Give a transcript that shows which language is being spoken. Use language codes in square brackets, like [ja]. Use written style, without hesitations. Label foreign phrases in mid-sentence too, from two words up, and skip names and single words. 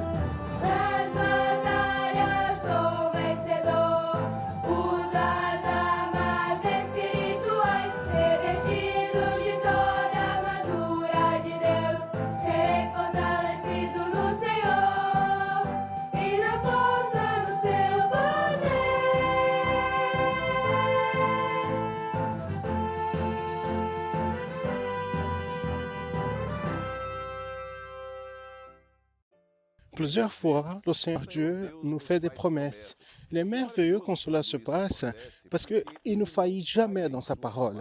[pt] Nas batalhas sou vencedor, uso as armas espirituais, revestido de toda a armadura de Deus, serei fortalecido no Senhor e na força do seu poder. [fr] Plusieurs fois, le Seigneur Dieu nous fait des promesses. Il est merveilleux quand cela se passe parce qu'il ne faillit jamais dans sa parole.